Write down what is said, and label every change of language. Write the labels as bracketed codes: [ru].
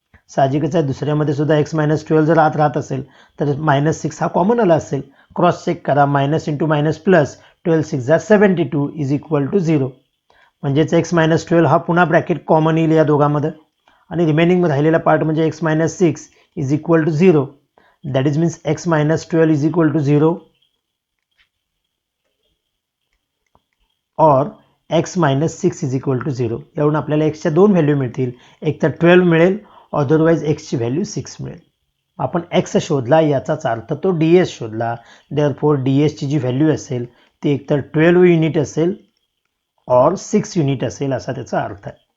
[mr] साहजिकच आहे दुसऱ्यामध्ये सुद्धा x मायनस 12 जर आत राहत असेल तर -6 हा कॉमन आला असेल. क्रॉस चेक करा, मायनस इंटू मायनस प्लस, 12 6 जा 72 इज इक्वल टू 0. म्हणजेच x मायनस 12 हा पुन्हा ब्रॅकेट कॉमन येईल या दोघांमध्ये आणि रिमेनिंग राहिलेला पार्ट म्हणजे x minus 6 is equal to 0. [en] That is means x minus 12 is equal to 0 और x minus 6 is equal to 0. [mr] यावरून आपल्याला एक्सच्या दोन व्हॅल्यू मिळतील, एक तर 12 मिळेल, अदरवाईज एक्सची व्हॅल्यू 6 मिळेल. आपण एक्स शोधला याचाच अर्थ तो डी एस शोधला. देअरफॉर डी एसची जी व्हॅल्यू असेल ती एकतर 12 युनिट असेल और 6 युनिट असेल असा त्याचा अर्थ आहे.